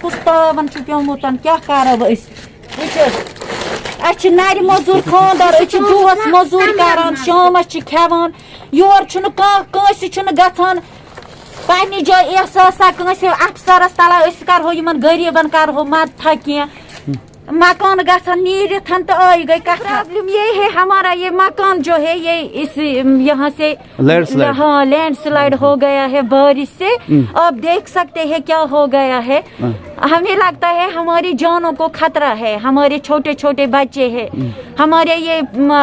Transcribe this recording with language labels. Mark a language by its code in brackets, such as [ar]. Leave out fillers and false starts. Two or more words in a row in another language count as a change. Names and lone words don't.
[ks] کُس تاون چھُ پیومُت کیٛاہ کرو أسۍ وٕچھ حظ اَسہِ چھِ نرِ موٚزوٗر خاندار أسۍ چھِ دۄہس موٚزوٗرۍ کران شامس چھِ کھٮ۪وان یورٕ چھُنہٕ کٲنٛسہِ چھُنہٕ گژھان پننہِ جایہِ احساسا کٲنٛسہِ افسرس تلا أسۍ کرہو یِمن غریٖبن کرہو مدتھا کینٛہہ مکان گژھن نیٖرِتھ تہٕ آیہِ گٔے کتھ [ur] پرابلم یہ ہے ہمارا یہ مکان جو ہے یہ اس یہاں سے ہاں لینڈ سلائڈ ہو گیا ہے بارش سے آپ دیکھ سکتے ہیں کیا ہو گیا ہے ہمیں لگتا ہے ہماری جانوں کو خطرہ ہے ہمارے چھوٹے چھوٹے بچے ہیں ہمارے یہ